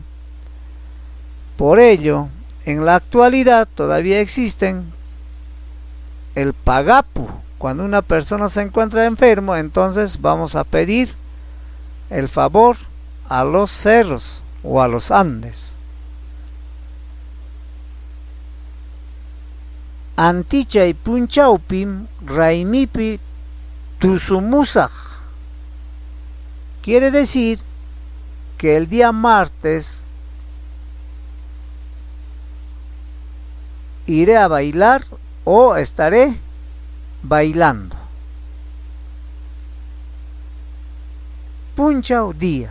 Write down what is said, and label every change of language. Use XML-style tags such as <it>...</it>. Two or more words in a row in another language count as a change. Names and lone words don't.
<es>Por ello, en la actualidad todavía existen el pagapu. Cuando una persona se encuentra enfermo, entonces vamos a pedir el favor a los cerros o a los Andes.</es> <qu>Antichaypunchaupim raimipi tusumusaj.</qu> <es>Quiere decir que el día martes iré a bailar o estaré bailando. Punchau, día.</es>